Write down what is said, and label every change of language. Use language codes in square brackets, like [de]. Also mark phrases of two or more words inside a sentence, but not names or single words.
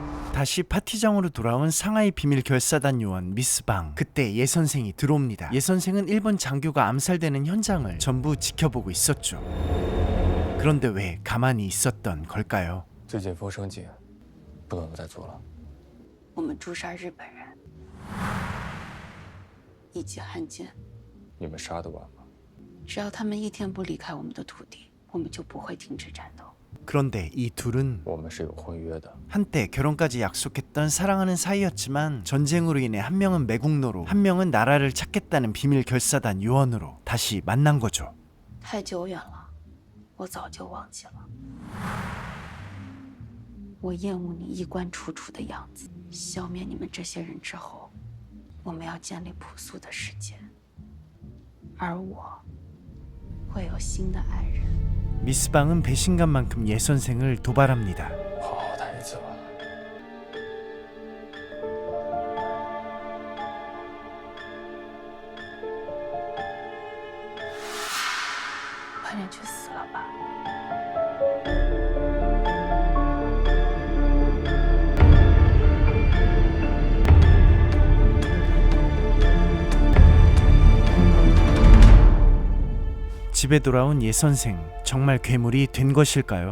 [ko] 다시 파티장으로 돌아온 상하이 비밀 결사단 요원 미스방. 그때 예 선생이 들어옵니다. 예 선생은 일본 장교가 암살되는 현장을 전부 지켜보고 있었죠. 그런데 왜 가만히 있었던 걸까요? [zh] 最近风声紧，不能再做了。我们诛杀日本人，以及汉奸，你们杀得完吗？只要他们一天不离开我们的土地，我们就不会停止战斗。 [ko] 그런데 이 둘은 [zh] 我们是有婚约的。 [ko] 한때 결혼까지 약속했던 사랑하는 사이였지만 전쟁으로 인해 한 명은 매국노로 한 명은 나라를 찾겠다는 비밀 결사단 요원으로 다시 만난 거죠. [zh] 太久远了，我早就忘记了。我厌恶你衣冠楚楚的样子。消灭你们这些人之后，我们要建立朴素的世界，而我会有新的爱人。 [ko] 미스방은 배신감만큼 예 선생을 도발합니다. [zh] 好好谈一次吧。快点去死了吧！ [ko] 집에 돌아온 예 선생, 정말 괴물이 된 것일까요?